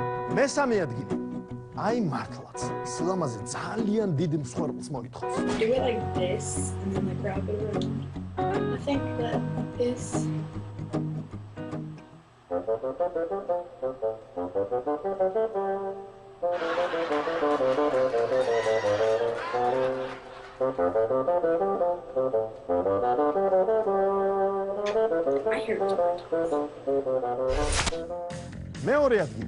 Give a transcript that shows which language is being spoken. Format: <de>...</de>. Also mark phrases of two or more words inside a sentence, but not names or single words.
<ka>მესამე ადგილი. აი მართლაც, სილამაზე ძალიან დიდ მსხვერპლს მოითხოვს.</ka> <en>Do it like this and then like wrap it around. I think that this. I hear it.</en> <ka>მეორე ადგილი.</ka>